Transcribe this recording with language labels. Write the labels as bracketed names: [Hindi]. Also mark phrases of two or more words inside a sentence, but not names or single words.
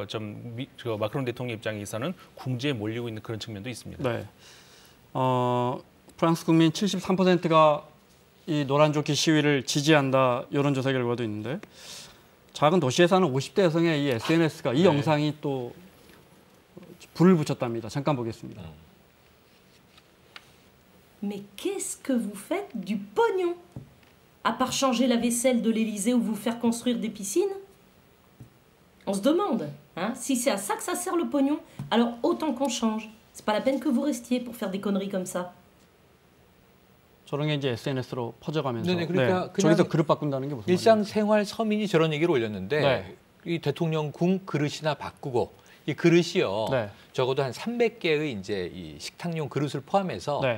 [Korean] 저 마크롱 대통령 입장에서는 궁지에 몰리고 있는 그런 측면도 있습니다. 네. 프랑스 국민 73%가 이 노란조끼 시위를 지지한다 여론조사 결과도 있는데 작은 도시에 사는 50대 여성의 이 SNS가 이 영상이 또 불을 붙였답니다. 잠깐 보겠습니다. [French] Mais qu'est-ce que vous faites du pognon? À part changer la vaisselle de l'Élysée ou vous faire construire des piscines? On se demande, hein, si c'est à ça que ça sert le pognon, alors autant qu'on change. C'est pas la peine que vous restiez pour faire des conneries comme ça. [Korean] 저런 게 이제 SNS로 퍼져가면서 네네, 그러니까 네. 저기서 그릇 바꾼다는 게 무슨 일상생활 서민이 저런 얘기를 올렸는데 네. 이 대통령 궁 그릇이나 바꾸고 이 그릇이요. 네. 적어도 한 300개의 이제 이 식탁용 그릇을 포함해서 네.